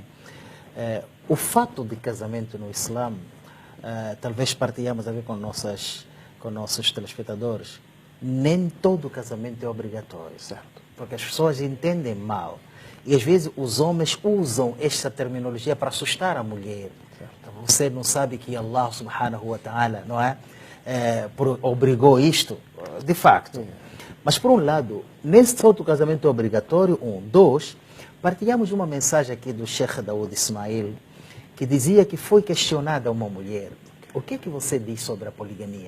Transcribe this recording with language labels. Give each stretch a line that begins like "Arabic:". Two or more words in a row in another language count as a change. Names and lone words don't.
Portuguese: O fato de casamento no Islã, talvez partilhamos a ver com nossos telespectadores, nem todo casamento é obrigatório, certo? Porque as pessoas entendem mal. E às vezes os homens usam esta terminologia para assustar a mulher. Então, você não sabe que Allah
Arabic: سبحانه وتعالى,
Portuguese: não é? Obrigou isto, de facto. Mas por um lado, nesse outro casamento obrigatório, 1, 2, partilhamos uma mensagem aqui do Sheikh Daoud Ismail, que dizia que foi questionada uma mulher: o que é que você diz sobre a poligamia?